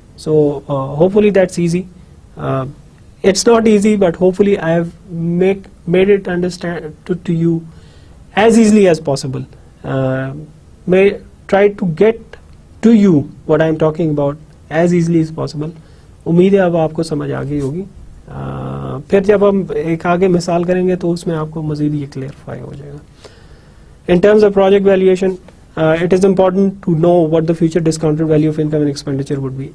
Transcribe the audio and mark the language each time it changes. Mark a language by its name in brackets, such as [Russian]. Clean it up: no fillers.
[English] So hopefully that's easy. It's not easy, but hopefully I have made it understand to you as easily as possible. May try to get to you what I am talking about as easily as possible. [Urdu] امید ہے اب آپ کو سمجھ آ گئی ہوگی. پھر جب ہم ایک آگے مثال کریں گے تو اس میں آپ کو مزید یہ کلیئرفائی ہو جائے گا. [English] In terms of project valuation, it is important to know what the future discounted value of income and expenditure would be.